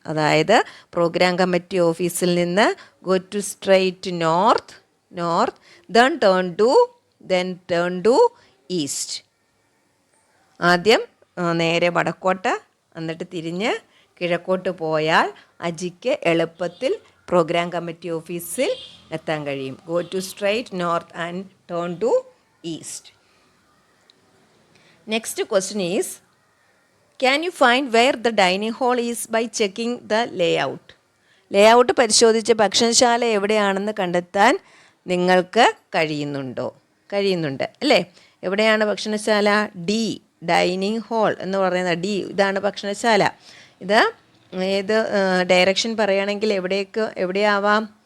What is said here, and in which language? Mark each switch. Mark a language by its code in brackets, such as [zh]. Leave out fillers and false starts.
[ml] അതായത് programme committee ഓഫീസിൽ നിന്ന് [en] Go to straight north, then turn to east. [ml] ആദ്യം നേരെ വടക്കോട്ട് എന്നിട്ട് തിരിഞ്ഞ് കിഴക്കോട്ട് പോയാൽ അജിക്ക് എളുപ്പത്തിൽ പ്രോഗ്രാം കമ്മിറ്റി ഓഫീസിൽ എത്താൻ കഴിയും. [en] Go to straight north and turn to east. Next question is, Can you find where the dining hall is by checking the layout? [ml] Layout പരിശോധിച്ച് ഭക്ഷണശാല എവിടെയാണെന്ന് കണ്ടെത്താൻ നിങ്ങൾക്ക് കഴിയുന്നുണ്ട് അല്ലേ? എവിടെയാണ് ഭക്ഷണശാല? ഡി, ഡൈനിങ് ഹാൾ എന്ന് പറയുന്നത് ഡി, ഇതാണ് ഭക്ഷണശാല. ഇത് ഏത് ഡയറക്ഷൻ പറയുകയാണെങ്കിൽ എവിടെയാവാം?